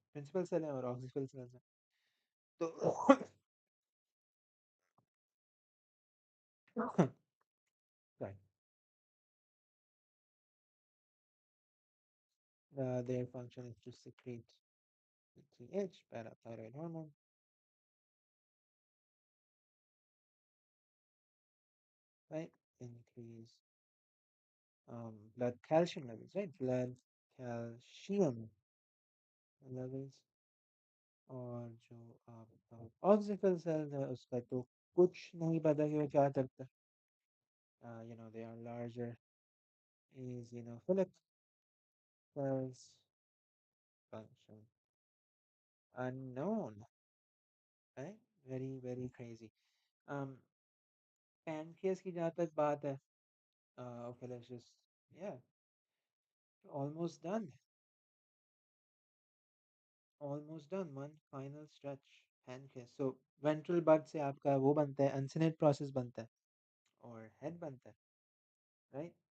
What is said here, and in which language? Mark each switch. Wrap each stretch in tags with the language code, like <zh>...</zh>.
<en>Principal cell</en> <hi>है और</hi> <en>auxiliary cells</en> <hi>हैं. तो</hi> <en>right, their function is to secrete PTH, parathyroid hormone, right? Increase blood calcium levels, right? Blood calcium levels.</en> <hi>और जो आपका ऑक्सिकल sales है उसका तो कुछ नहीं पता कि वो क्या करता है.</hi> <en>They are larger eosinophilic cells. Function unknown, right? Very very crazy. um Pancreas</en> <hi>की जहाँ तक बात है,</hi> <en>okay, let's just, yeah, almost done, almost done. One final stretch. Pancreas.</en> <hi>So ventral bud से आपका वो बनता है, uncinate process बनता है और head बनता है, right?</hi>